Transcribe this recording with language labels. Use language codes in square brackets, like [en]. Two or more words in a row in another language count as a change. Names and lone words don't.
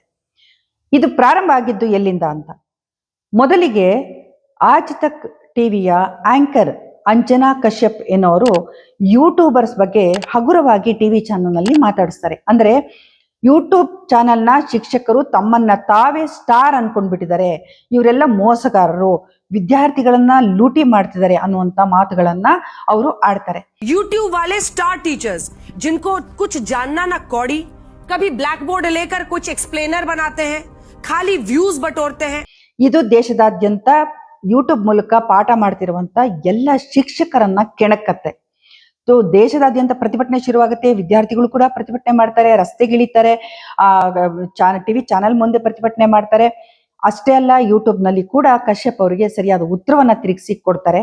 [kn] ಇದು ಪ್ರಾರಂಭ ಆಗಿದ್ದು ಎಲ್ಲಿಂದ ಅಂತ, ಮೊದಲಿಗೆ ಆಜ್ ತಕ್ ಟಿವಿಯ ಆಂಕರ್ ಅಂಜನಾ ಕಶ್ಯಪ್ ಎನ್ನುವರು ಯೂಟ್ಯೂಬರ್ಸ್ ಬಗ್ಗೆ ಹಗುರವಾಗಿ [en] TV channel [kn] ನಲ್ಲಿ ಮಾತಾಡಿಸ್ತಾರೆ. ಅಂದ್ರೆ ಯೂಟ್ಯೂಬ್ ಚಾನೆಲ್ನ ಶಿಕ್ಷಕರು ತಮ್ಮನ್ನ ತಾವೇ ಸ್ಟಾರ್ ಅನ್ಕೊಂಡ್ಬಿಟ್ಟಿದ್ದಾರೆ, ಇವರೆಲ್ಲ ಮೋಸಗಾರರು, ವಿದ್ಯಾರ್ಥಿಗಳನ್ನ ಲೂಟಿ ಮಾಡ್ತಿದ್ದಾರೆ ಅನ್ನುವಂತ ಮಾತುಗಳನ್ನ ಅವರು ಆಡ್ತಾರೆ. [hi] यूट्यूब वाले [en] star teachers [hi] जिनको कुछ जानना ना कौड़ी, कभी [en] black board [hi] लेकर कुछ एक्सप्लेनर बनाते हैं, खाली व्यूज बटोरते हैं. [kn] ಇದು ದೇಶದಾದ್ಯಂತ ಯೂಟ್ಯೂಬ್ ಮೂಲಕ ಪಾಠ ಮಾಡ್ತಿರುವಂತ ಎಲ್ಲ ಶಿಕ್ಷಕರನ್ನ ಕೆಣಕತ್ತೆ. ದೇಶದಾದ್ಯಂತ ಪ್ರತಿಭಟನೆ ಶುರುವಾಗುತ್ತೆ. ವಿದ್ಯಾರ್ಥಿಗಳು ಕೂಡ ಪ್ರತಿಭಟನೆ ಮಾಡ್ತಾರೆ, ರಸ್ತೆಗಿಳಿತಾರೆ, [en] TV channel [kn] ಮುಂದೆ ಪ್ರತಿಭಟನೆ ಮಾಡ್ತಾರೆ. ಅಷ್ಟೇ ಅಲ್ಲ, ಯೂಟ್ಯೂಬ್ ನಲ್ಲಿ ಕೂಡ ಕಶ್ಯಪ್ ಅವರಿಗೆ ಸರಿಯಾದ ಉತ್ತರವನ್ನ ತಿರುಗಿಸಿ ಕೊಡ್ತಾರೆ.